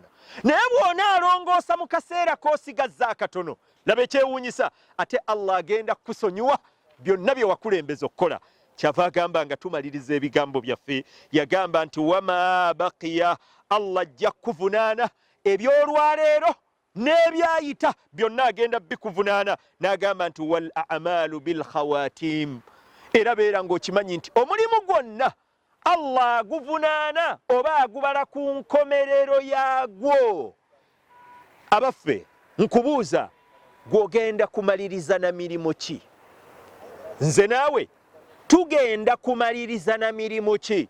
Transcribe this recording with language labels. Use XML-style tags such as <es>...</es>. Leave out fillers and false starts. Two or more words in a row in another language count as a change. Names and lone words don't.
<lg>Naye bw'onaalongoosa mu kaseera k'osigazza akatono, laba ekyewuunyisa, ate Allah agenda kusonyiwa byonna bye wakulembeza okukola. Kyava agamba nga tumaliriza ebigambo byaffe, yagamba nti</lg> <ar>وما بقي,</ar> <lg>Allah ajja kuvunaana ebyolwaleero n'ebyayita, byonna agenda bikuvunaana.</lg> <ar>N'agamba nti والأعمال بالخواتيم,</ar> <lg>era beera ng'okimanyi nti omulimu gwonna Allah aguvunaana oba agubala ku nkomerero yaagwo. Abaffe nkubuuza, gw'ogenda kumaliriza na mirimu ki? Nze naawe tugenda kumaliriza na mirimu ki?</lg>